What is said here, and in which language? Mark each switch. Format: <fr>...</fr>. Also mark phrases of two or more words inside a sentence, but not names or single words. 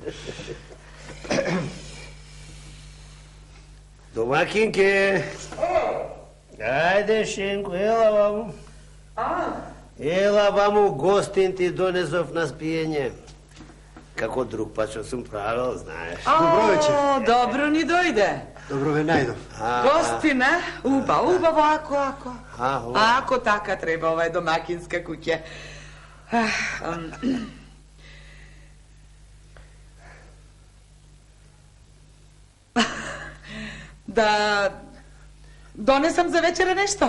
<mk>Домакинке! Ајде, Шенко, ела ваму. Ела ваму, гостин ти донесов на спиење. Како друг пат што сум правил, знаеш. Добро вечер. Добро ни дојде. Добро ве најдов. Гостина, убаво ако така треба ова је домакинска куќа. Да донесам за вечера нешто?</mk>